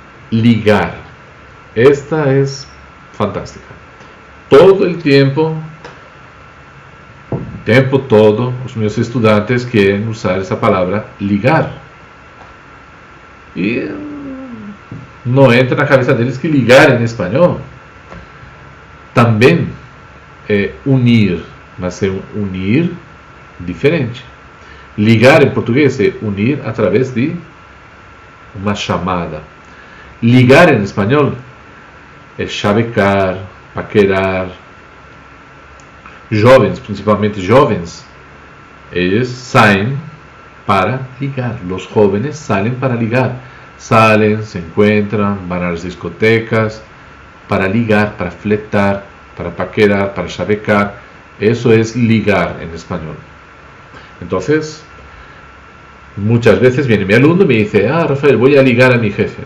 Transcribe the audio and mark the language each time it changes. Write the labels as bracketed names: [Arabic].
[Spanish] Ligar. Esta es fantástica. Todo el tiempo todo, [Portuguese] os meus estudantes [Spanish] quieren usar esa palabra ligar. Y no entra [Portuguese] na cabeça deles que ligar [Spanish] en español [Portuguese] também é unir, mas é um unir diferente. Ligar em português é unir através de uma chamada. Ligar em espanhol é chavecar, paquerar. Jovens, principalmente jovens, eles saem para ligar. [Spanish] Los jóvenes salen para ligar. Salen, se encuentran, van a las discotecas para ligar, para fletar, para paquerar, para chavecar. Eso es ligar en español. Entonces, muchas veces viene mi alumno y me dice: Rafael, voy a ligar a mi jefe.